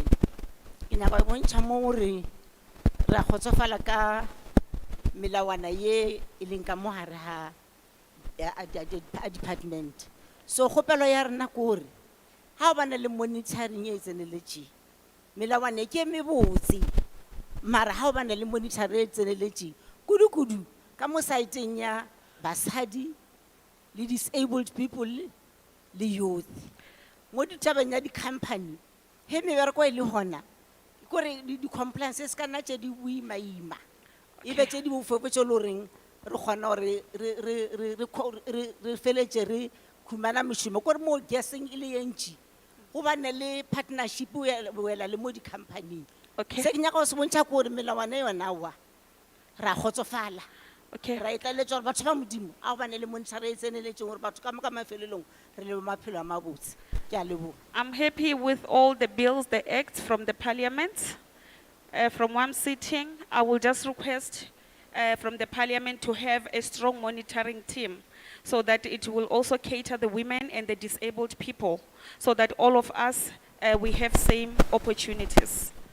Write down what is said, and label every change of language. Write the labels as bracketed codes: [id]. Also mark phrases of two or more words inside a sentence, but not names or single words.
[nso] Ke nyaka go bontsha mo re ra khotsofala ka melawana ye e leng ka mo hare ha department. So kgopelo ya rena ke hore ha o bana le monitoring e tseneletše melawana ke mebotse mara ha o bana le monitoring e tseneletše kudu ka mo saeteng ya basadi le [en] disabled people [nso] le youth mo ditabeng ya di-company he mebereko e le hona kore di-compliances ka nna tše di boimaima ebe tše di bofefo tše le goreng re kgona gore re feletše re khumana mošomo kore mo guessing e le ye ntši go bane le partnership wela le mo di-company. Okay. Se ke nyaka go se bontšha ke gore melawana yona wa ra kgotsofala Okay. ra etlaletša gore batho ba modimo a go bane le monitšhara e tseneletšeng gore batho ka moka mafelelong re le maphelo a mabotse. Ke a leboga. [en] I'm happy with all the bills, the acts from the parliament. From one sitting, I will just request from the parliament to have a strong monitoring team so that it will also cater the women and the disabled people so that all of us, we have same opportunities.